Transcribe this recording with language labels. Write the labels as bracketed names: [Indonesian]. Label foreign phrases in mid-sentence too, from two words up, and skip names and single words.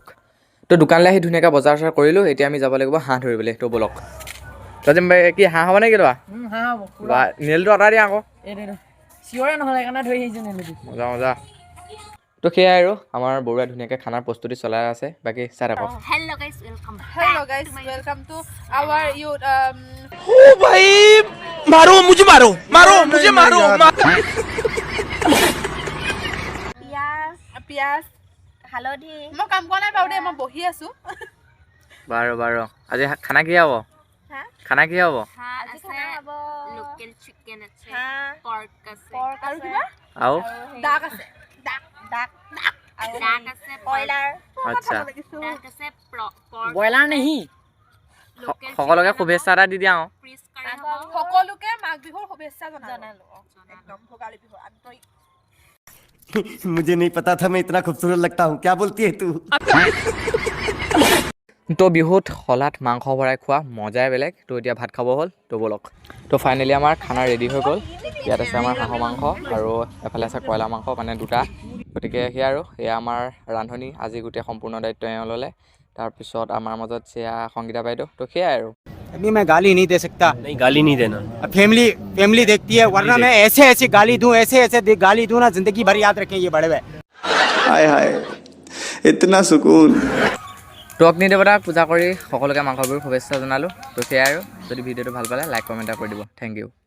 [Assamese] তো দোকানলৈ আহি ধুনীয়াকৈ বজাৰ চজাৰ কৰিলোঁ। এতিয়া আমি যাব লাগিব হাঁহ ধৰিবলৈ। তো ব'লক। তজিম ভাই কি হাঁহ হ'ব নেকি তোৱা? বা নেলটো অৰ্ডাৰ দিয়া আকৌ। মজা মজা। তো সেয়াই আৰু আমাৰ বৰুৱাই ধুনীয়াকৈ খানাৰ প্ৰস্তুতি চলাই আছে। বাকী চাই থাকক। [English] Hello guys, welcome to our [Hindi] ओ भाई मारो मुझे [Assamese] পিয়াজ হালধি মই কাম কৰা নাই বাৰু দেই মই বহি আছো বাৰু বাৰু আজি খানা কি হ'ব? খানা কি হ'ব? আজি খানা হ'ব [English] local chicken [Assamese] আছে পৰ্ক আছে আৰু কিবা আৰু ডাক আছে ডাক আছে ব্ৰইলাৰ আচ্ছা ডাক আছে পৰ্ক ব্ৰইলাৰ নেহি সকলোকে শুভেচ্ছা এটা দি দিয়া আৰু। ফ্ৰিজ কাৰী হ'ব সকলোকে মাঘ বিহুৰ শুভেচ্ছা জনালো একদম ভোগালী বিহু আন্তৰিক [Hindi] मुझे नहीं पता था मैं इतना खूबसूरत लगता हूँ। क्या बोलती है तू? [Assamese] তো বিহুত শলাত মাংস ভৰাই খোৱা মজাই বেলেগ। তো এতিয়া ভাত খাব হ'ল। তো ব'লক। তো ফাইনেলি আমাৰ খানা ৰেডি হৈ গ'ল। ইয়াত আছে আমাৰ হাঁহৰ মাংস আৰু এফালে আছে কয়লাৰ মাংস, মানে দুটা। গতিকে সেয়া আৰু এয়া আমাৰ ৰান্ধনি। আজি গোটেই সম্পূৰ্ণ দায়িত্ব এওঁ ল'লে। তাৰপিছত আমাৰ মাজত সেয়া সংগীতা বাইদেউ। তো সেয়াই আৰু। [Hindi] अभी मैं गाली नहीं दे सकता। नहीं गाली नहीं देना। फैमिली देखती है, वरना मैं ऐसे गाली दूं, ऐसे गाली दूं ना, जिंदगी भर याद रखें ये बड़े हुए। हाय हाय इतना सुकून। [Assamese] তো অগ্নি দেৱতাক পূজা কৰি সকলোকে মাঘ বিহুৰ শুভেচ্ছা জনালোঁ। তো সেয়াই আৰু। যদি ভিডিঅ'টো ভাল পালে [English] like comment [Assamese] কৰি দিব। [English] thank you.